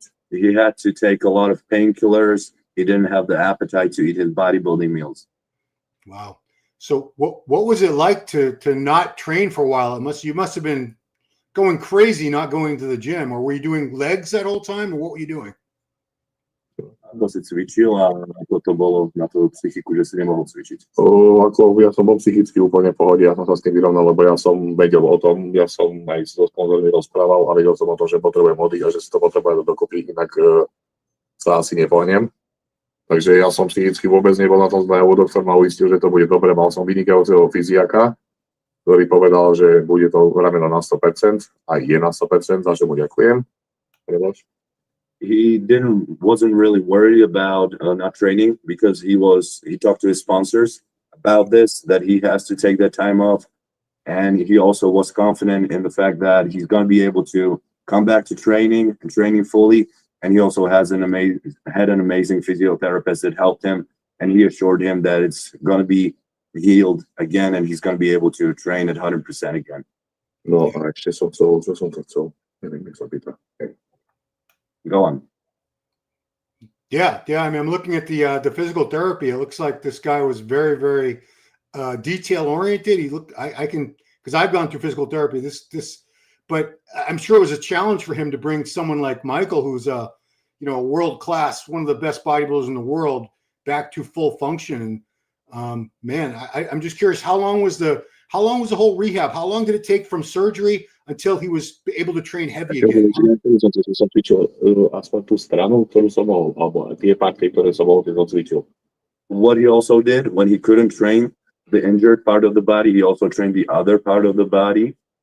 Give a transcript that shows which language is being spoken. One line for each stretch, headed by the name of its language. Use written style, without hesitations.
English: He had to take a lot of painkillers. He didn't have the appetite to eat his bodybuilding meals. Wow. So what was it like to not train for a while? You must have been going crazy not going to the gym, or were you doing legs that whole time, or what were you doing?
Slovak: Ako si cvičil a ako to bolo na tú psychiku, že si nemohol cvičiť. Ako ja som bol psychicky úplne v pohode, ja som sa s tým vyrovnal, lebo ja som vedel o tom, ja som aj so sponzormi rozprával a vedel som o tom, že potrebujem oddych a že si to potrebujem dokopy, inak sa asi nepohnem. Takže ja som psychicky vôbec nebol na tom zle, doktor ma uistil, že to bude dobre, mal som vynikajúceho fyziaka, ktorý povedal, že bude to rameno na 100% a je na 100%, za čo mu ďakujem.
English: He wasn't really worried about not training because he talked to his sponsors about this, that he has to take that time off. And he also was confident in the fact that he's going to be able to come back to training and training fully. And he also had an amazing physiotherapist that helped him. And he assured him that it's going to be healed again and he's going to be able to train at 100% again.
Slovak: No, a ešte som to chcel. Neviem, jak sa pýta.
English: Go on. Yeah. I mean, I'm looking at the physical therapy. It looks like this guy was very, very detail oriented. I can, because I've gone through physical therapy. But I'm sure it was a challenge for him to bring someone like Michael, who's a world class, one of the best bodybuilders in the world, back to full function. And man, I'm just curious, how long was the whole rehab? How long did it take from surgery until he was able to train heavy again?
Slovak: Som cvičil aspoň tú stranu, ktorú som mohol, alebo tie party, ktoré som mohol, som cvičil.
English: What he also did when he couldn't train the injured part of the body, he also trained the other part of the body.